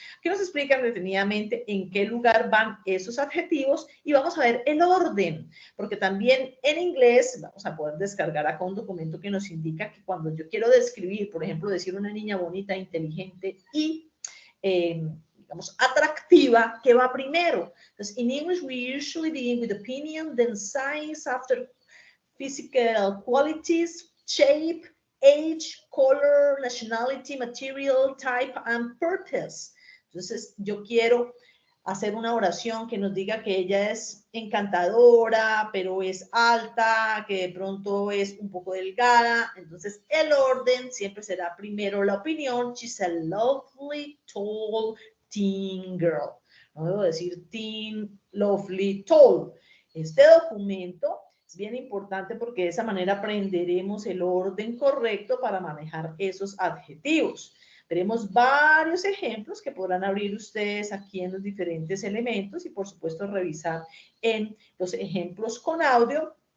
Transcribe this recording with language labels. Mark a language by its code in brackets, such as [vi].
[es] Aquí nos explican detenidamente en qué lugar van esos adjetivos y vamos a ver el orden, porque también en inglés vamos a poder descargar acá un documento que nos indica que cuando yo quiero describir, por ejemplo, decir una niña bonita, inteligente y digamos, atractiva, ¿qué va primero? [en] Entonces, in English, we usually begin with opinion, then size, after physical qualities, shape, age, color, nationality, material, type, and purpose. [es] Entonces, yo quiero hacer una oración que nos diga que ella es encantadora, pero es alta, que de pronto es un poco delgada. Entonces, el orden siempre será primero la opinión. [en] She's a lovely, tall, teen girl. [es] No debo decir teen, lovely, tall. Este documento es bien importante porque de esa manera aprenderemos el orden correcto para manejar esos adjetivos. Veremos varios ejemplos que podrán abrir ustedes aquí en los diferentes elementos y por supuesto revisar en los ejemplos con audio.